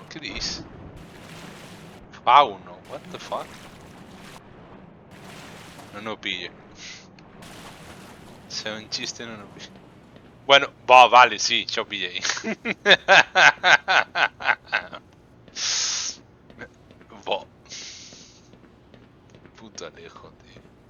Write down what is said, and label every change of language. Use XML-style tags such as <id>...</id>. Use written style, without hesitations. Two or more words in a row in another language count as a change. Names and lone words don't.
<gl>Que dis? Fauno?</gl> <en>What the fuck?</en> <gl>Non o pillo. Se é un chiste non o pillo. Bueno, vale, sí, xa o pillei. Bo. Puto Alejo, tío.</gl>